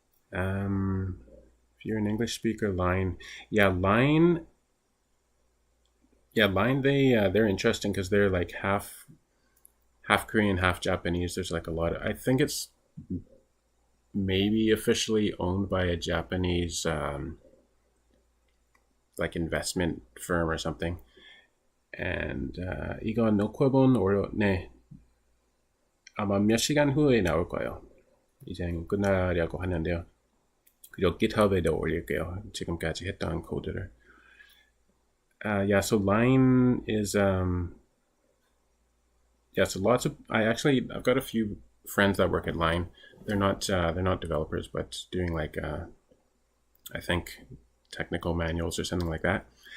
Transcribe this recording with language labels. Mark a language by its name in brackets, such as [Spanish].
[English] If you're an English speaker, Line, Line, they're interesting because they're like half Korean, half Japanese. There's like a lot of, I think it's maybe officially owned by a Japanese like investment firm or something. [Korean] And 이거 녹화본 네 아마 몇 시간 후에 나올 거예요. 이제 끝나려고 하는데요. 그리고 GitHub에도 올릴게요. 지금까지 했던 코드를. [English] Yeah, so Line is so lots of I've got a few friends that work at Line. They're not developers, but doing like I think technical manuals or something like that.